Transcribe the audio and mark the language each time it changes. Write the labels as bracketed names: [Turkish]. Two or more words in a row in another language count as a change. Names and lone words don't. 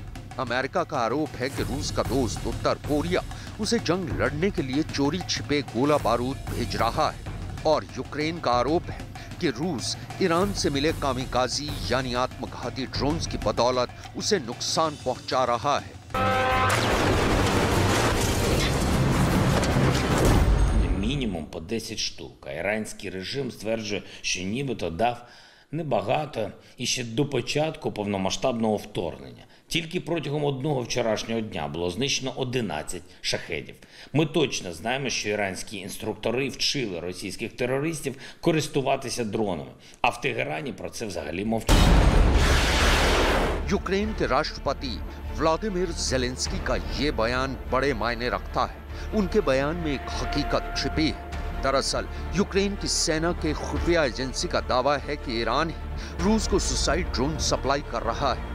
[Hindi] अमेरिका का आरोप है कि रूस का दोस्त उत्तर कोरिया उसे जंग लड़ने के लिए चोरी छिपे गोला बारूद भेज रहा है। और यूक्रेन का आरोप है कि रूस ईरान से मिले कामिकाजी यानी आत्मघाती ड्रोन्स की बदौलत उसे नुकसान पहुंचा रहा है। [Ukrainian] Мінімум по 10 штук. А іранський режим стверджує, що нібито дав небагато і ще до початку повномасштабного вторгнення. Тільки протягом одного вчорашнього дня було знищено 11 шахедів. Ми точно знаємо, що іранські інструктори вчили російських терористів користуватися дронами. А в Тегерані про це взагалі мовчать. [Hindi] यूक्रेन के राष्ट्रपति व्लादिमीर ज़ेलेंस्की का ये बयान बड़े मायने रखता है। उनके बयान में एक हकीकत छिपी है। दरअसल यूक्रेन की सेना के खुफिया एजेंसी का दावा है कि ईरान ही रूस को [English] suicide drone supply [Hindi] कर रहा है।